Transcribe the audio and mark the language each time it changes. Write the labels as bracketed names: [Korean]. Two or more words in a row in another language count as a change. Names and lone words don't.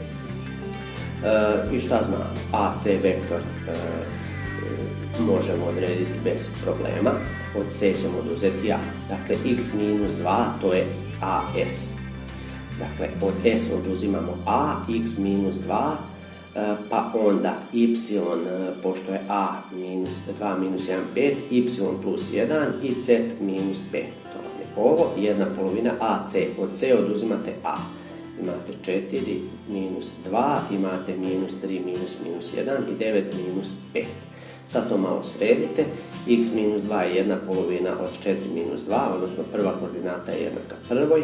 [Serbian] I šta znam, AC vektor možemo odrediti bez problema, od C ćemo oduzeti A. Dakle, x minus 2 to je AS. Dakle, od S oduzimamo A, x minus 2, pa onda y, pošto je A minus 2 minus 1, 5, y plus 1 i z minus 5. To vam je ovo, jedna polovina AC. Od C oduzimate A. Imate 4 minus 2, imate minus 3 minus minus 1 i 9 minus 5. Sad to malo sredite. X minus 2 je jedna polovina od 4 minus 2, odnosno prva koordinata je jednaka prvoj.